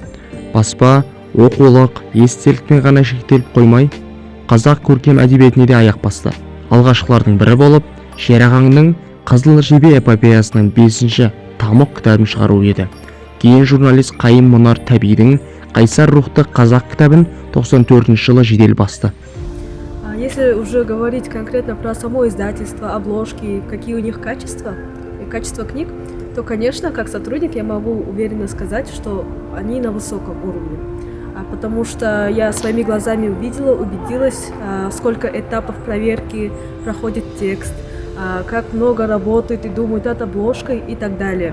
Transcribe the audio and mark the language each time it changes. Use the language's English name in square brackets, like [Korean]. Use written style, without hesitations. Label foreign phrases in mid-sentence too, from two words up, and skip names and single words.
[Kazakh] Баспа оқулық, естелікпен ғана шектеліп қоймай, қазақ көркем әдебиетіне де аяқ басты. Алғашқылардың бірі болып, Шерағаңның Қызыл жебе эпопеясының 5-ші тамық кітабын шығару еді. Кейін журналист Қайым Мұнар Тәбидің Қайсар рухты қазақ кітабын 94 жылы жедел басты. [Russian] Если уже говорить конкретно про само издательство, обложки, какие у них качества и качество книг, то, конечно, как сотрудник я могу уверенно сказать, что они на высоком уровне. Потому что я своими глазами увидела, убедилась, сколько этапов проверки проходит текст, как много работают и думают над обложкой и так далее.